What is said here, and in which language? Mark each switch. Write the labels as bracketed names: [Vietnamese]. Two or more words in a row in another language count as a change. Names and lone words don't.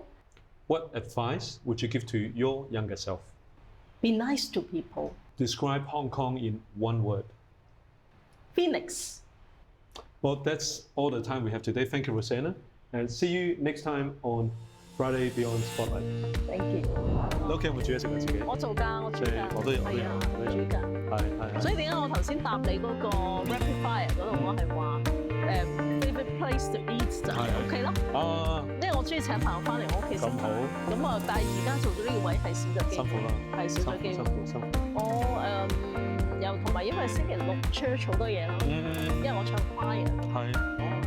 [English] What advice would you give to your younger self? Be nice to people. Describe Hong Kong in one word. Phoenix. Well, that's all the time we have today. Thank you, Rosanna. And see you next time on Friday Beyond Spotlight. Thank you. [Cantonese] 你屋企有冇煮嘢食啊？自己？我做㗎，我煮㗎。我都有係啊，我都有煮㗎。係。所以點解我頭先答你嗰個 [English] rapid fire [Cantonese] 嗰度，我係話 [English] favorite place to eat [Cantonese] 就係屋企咯。因為我中意請朋友翻嚟我屋企食飯。咁好。咁啊，但係而家做到呢個位係少咗機會。辛苦啦。係少咗機會。辛苦。我又同埋因為星期六 church 好多嘢啦。因為我唱 choir。係。